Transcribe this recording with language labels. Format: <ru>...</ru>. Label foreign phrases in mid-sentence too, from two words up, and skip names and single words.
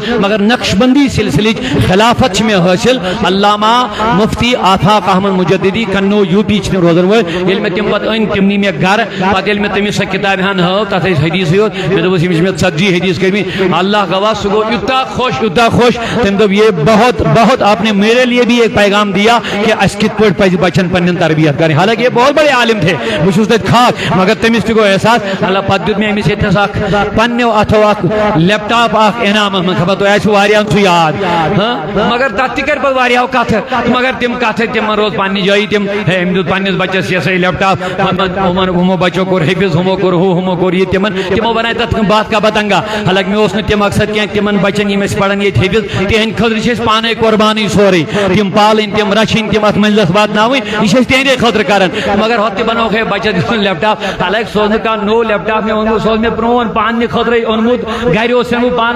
<ks>مگر نقش بندی سلسلٕچ خلافت چھِ مےٚ حٲصِل علامہ مفتی آفاق احمد مجددی کنو یوٗ پی چھِ تِم روزن وٲلۍ ییٚلہِ مےٚ تِم پتہٕ أنۍ تِم نی مےٚ گرٕ پتہٕ ییٚلہِ مےٚ تٔمِس سۄ کِتابہِ ہن ہٲو تتھ ٲسۍ حدیٖثٕے یوت مےٚ دوٚپُس یِم چھِ مےٚ 40 حدیٖث کٔرمٕتۍ اللہ گواہ سُہ گوٚو یوٗتاہ خۄش تٔمۍ دوٚپ</ks> <ur>یہ بہت آپ نے میرے لیے بھی ایک پیغام دیا کہ</ur> <ks>اَسہِ کِتھ پٲٹھۍ پزِ بچن پنٕنٮ۪ن تربیت کرٕنۍ حالانکہِ</ks> <ur>یہ بہت بڑے عالم تھے</ur> <ks>بہٕ چھُس تتہِ خاک مگر تٔمِس تہِ گوٚو احساس اللہ پتہٕ دیُت مےٚ أمِس ییٚتھس اکھ پننیو اتھو اکھ لیپ ٹاپ اکھ انعامس منٛز خبر تۄہہِ آسِوٕ واریاہن سُہ یاد مگر تتھ تہِ کرِ پتہٕ واریاہو کتھٕ مگر تِم کتھٕ تِمن روز پننہِ جایہِ تِم أمۍ دیُت پننِس بچس یہِ سا یہِ لیپ ٹاپ ہُمو بچو کوٚر حفظ ہُمو کوٚر ہُہ ہُمو کوٚر یہِ تِمو بناے تتھ</ks> <ur>بات کا بتنگا</ur> <ks>حالانکہِ مےٚ اوس نہٕ تہِ مقصد کینٛہہ تِمن بچن یِم أسۍ پران ییٚتہِ حفظ تِہنٛدِ خٲطرٕ چھِ أسۍ پانے قۄربانٕے سورُے تِم پالٕنۍ تِم رچھٕنۍ تِم اتھ منزلس واتناوٕنۍ یہِ چھِ أسۍ تِہنٛدے خٲطرٕ کران مگر ہۄتھ تہِ بنووُکھ ہے بچس دیُتُن لیپ ٹاپ حالانکہِ سُہ اوس نہٕ کانٛہہ نوٚو لیپ ٹاپ مےٚ اوٚنمُت سُہ اوس مےٚ پرٛون پننہِ خٲطرٕے اوٚنمُت گرِ اوس ژھٕنمُت پانس</ks>